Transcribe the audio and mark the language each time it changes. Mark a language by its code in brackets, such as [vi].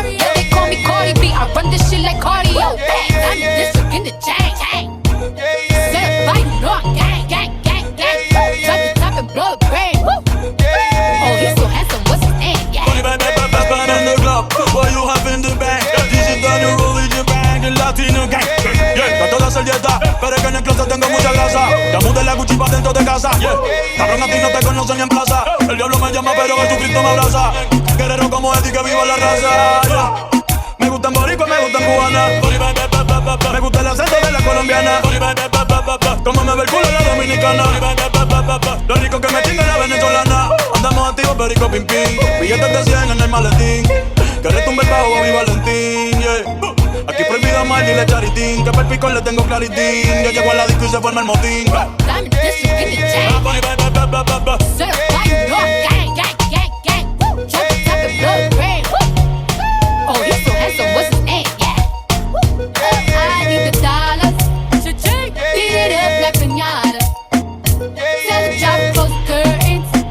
[en] Yeah, they call me Cardi B. I run this shit like cardio. Bang, I'm the district in the chain. Certified, you know I'm gang. Drop the top and blow the brain. Woo. Oh, he's so handsome, what's his name? Yeah. In the club, what you have in the bank? Digital, you roll with your bang, [es] el latino gang. Trato de hacer dieta, pero es que en el closet tengo mucha grasa. Ya mudé la Gucci pa' dentro de casa. Cabrón, a ti no te conocen ni en plaza. El diablo me llama, pero Jesucristo me abraza. Guerrero como Eddie, que viva la raza. Me gustan boricua, me gustan cubana. Me gusta el acento de la colombiana. Como me ve el culo la dominicana. Lo rico que me chinga la venezolana. Andamos activos, perico, pim pim. Billetes de 100 en el maletín. Que retumbe el bajo, Bobby Valentín, yeah. Aquí prohibido mal, dile charitín. Que per picón le tengo claritín. Yo llego a la disco y se forma el motín. [en] I'm in the district in the chain. Certified, you know I'm gang. Woo. Drop the top and blow the brain. Woo. Oh, he's so handsome, what's his name? Yeah. Woo. I need the dollars. Cha-ching. Beat it up like piñata. Tell the drop, close the curtains.